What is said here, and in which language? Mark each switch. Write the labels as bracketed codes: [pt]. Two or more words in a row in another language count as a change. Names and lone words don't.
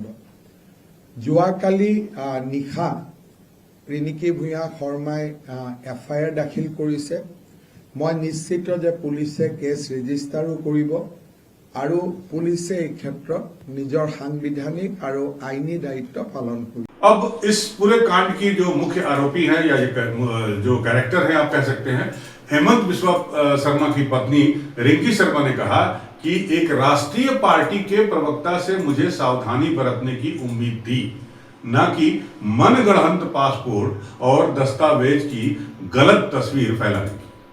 [as] যোৱাকালি নিশা ৰিনিকি ভূঞা শৰ্মাই FIR দাখিল কৰিছে। মই নিশ্চিত যে পুলিচে কেছ ৰেজিষ্টাৰো কৰিব আৰু পুলিচে এই ক্ষেত্ৰত নিজৰ সাংবিধানিক আৰু আইনী দায়িত্ব পালন কৰিব। [hi] अब इस पूरे कांड की जो मुख्य आरोपी है या जो कैरेक्टर है आप कह सकते हैं, हेमंत बिस्वा शर्मा की पत्नी रिंकी शर्मा ने कहा कि एक राष्ट्रीय पार्टी के प्रवक्ता से मुझे सावधानी बरतने की उम्मीद थी, न कि मनगढ़ंत पासपोर्ट और दस्तावेज की गलत तस्वीर फैलाने की।